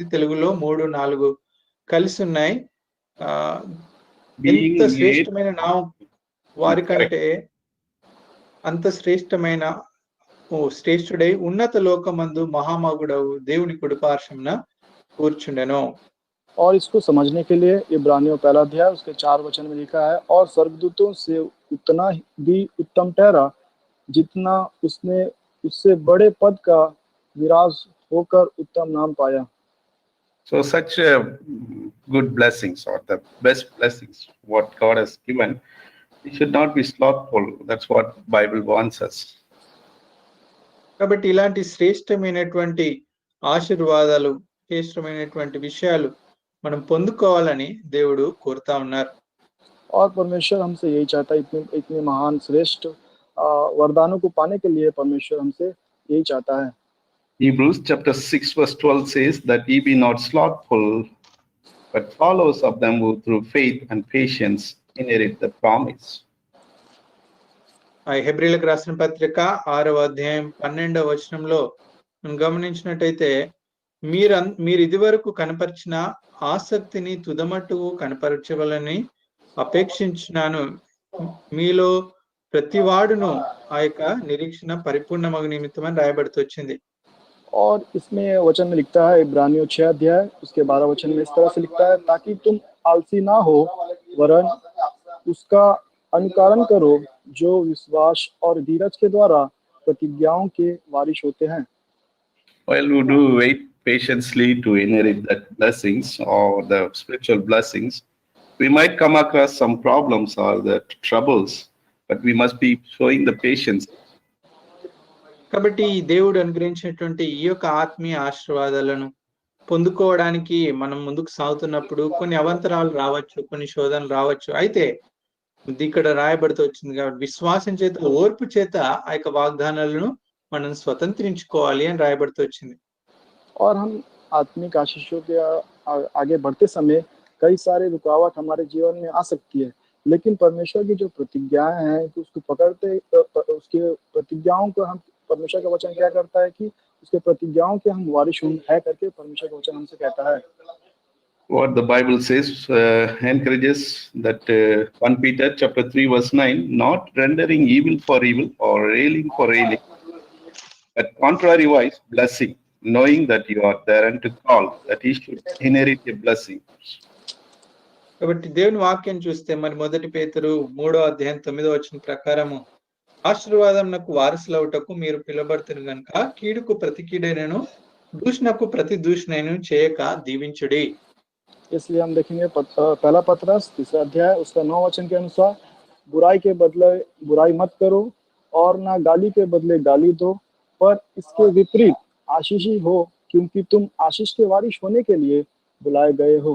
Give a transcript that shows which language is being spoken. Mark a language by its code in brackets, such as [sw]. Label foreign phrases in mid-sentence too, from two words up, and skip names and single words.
[te] తెలుగులో 3-4 కలిసి ఉన్నాయి. ఎంత శ్రేష్టమైన నా వారికంటే అంత శ్రేష్టమైన శ్రేష్ఠుడై ఉన్నత లోకమందు మహామగుడవు దేవుని కుడిపార్శ్వమున కూర్చుండెను. [hi] और इसको समझने के लिए इब्रानियों 1 अध्याय उसके 4 वचन में लिखा है, और स्वर्गदूतों से उतना भी उत्तम ठहरा जितना उसने उससे बड़े पद का विराज होकर उत्तम नाम पाया. [en] So such good blessings, or the best blessings what God has given, we should not be slothful. That's what Bible wants us. [te] కాబట్టి ఇలాంటి శ్రేష్టమైనటువంటి ఆశీర్వాదాలు, శ్రేష్టమైనటువంటి విషయాలు మనం పొందుకోవాలని దేవుడు కోరుతా ఉన్నారు. [hi] और परमेश्वर हमसे यही चाहता है, इतने महान श्रेष्ठ वरदानों को पाने के लिए परमेश्वर हमसे यही चाहता है. [en] Hebrews chapter 6 verse 12 says that ye be not slothful, but followers of them who through faith and patience inherit the promise. [te] హెబ్రీలకు రాసిన పత్రిక 6వ అధ్యాయం 12వ వచనంలో మనం గమనించినట్టయితే మీరు ఇదివరకు కనపరిచిన ఆసక్తిని తుదమట్టుకు కనపరచవలని అపేక్షించున్నాను. మీలో ప్రతివాడును ఆ యొక్క నిరీక్షణ పరిపూర్ణమగు నిమిత్తమని రాయబడుతూ వచ్చింది. [hi] और इसमें वचन में लिखता है, इब्रानियों 6 अध्याय उसके 12 वचन में इस तरह से लिखता है, ताकि तुम आलसी ना हो वरन उसका अनुकरण करो जो विश्वास और धीरज के द्वारा प्रतिज्ञाओं के वारिस होते हैं. [en] While we do wait patiently to inherit that blessings or the spiritual blessings, we might come across some problems or the troubles, but we must be showing the patience. [te] కాబట్టి దేవుడు అనుగ్రహించినటువంటి ఈ యొక్క ఆత్మీయ ఆశీర్వాదాలను పొందుకోవడానికి మనం ముందుకు సాగుతున్నప్పుడు కొన్ని అవాంతరాలు రావచ్చు, కొన్ని శోధనలు రావచ్చు. అయితే ఇక్కడ రాయబడుతూ వచ్చింది కాబట్టి విశ్వాసం చేత, ఓర్పు చేత ఆ యొక్క వాగ్దానాలను మనం స్వతంత్రించుకోవాలి అని రాయబడుతూ వచ్చింది. [hi] और हम आत्मिक आशीषों के आगे बढ़ते समय कई सारे रुकावट हमारे जीवन में आ सकती है, लेकिन परमेश्वर की जो प्रतिज्ञाएं हैं कि उसको पकड़ते उसके प्रतिज्ञाओं को हम परमेश्वर का वचन क्या करता है कि उसके प्रतिज्ञाओं के हम वारिस है करके परमेश्वर का वचन हमसे कहता है। [en] What the Bible says encourages that 1 Peter chapter 3 verse 9, not rendering evil for evil or railing for railing, but contrariwise blessing, knowing that you are therein to call, that he should inherit a blessing. [te] కాబట్టి దేవుని వాక్యం చూస్తే మరి 1 పేతురు 3వ అధ్యాయం 9వ వచనం ప్రకారము ఆశీర్వాదమునకు వారసులవుటకు మీరు పిలువబడుతురు గనుక కీడుకు ప్రతి కీడైనను దూషణకు ప్రతి దూషణైనను చేయక దీవించుడి। [hi] इसलिए हम देखेंगे पहला पतरस 3रा अध्याय उसका 9 वचन के अनुसार, बुराई के बदले बुराई मत करो और ना गाली के बदले गाली दो, पर इसके विपरीत आशीषी हो, क्योंकि तुम आशीष के वारिस होने के लिए बुलाए गए हो।